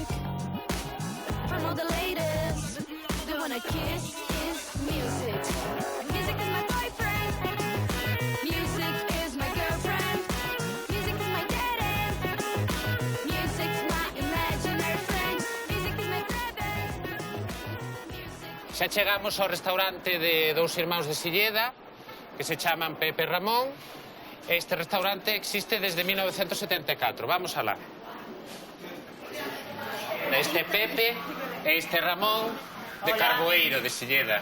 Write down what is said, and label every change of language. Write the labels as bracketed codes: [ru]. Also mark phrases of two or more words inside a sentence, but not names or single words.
[en] From all the ladies, the one I kiss is music. Music is my boyfriend. Music is my girlfriend. Music is my daddy. Music's my imaginary friend. Music is my brother. [gl] Xa chegamos ao restaurante de dous irmáns de Silleda, que se chaman Pepe e Ramón. Este restaurante existe desde 1974. Vamos alá. Este Pepe e este Ramón de Carboeiro, de Silleda.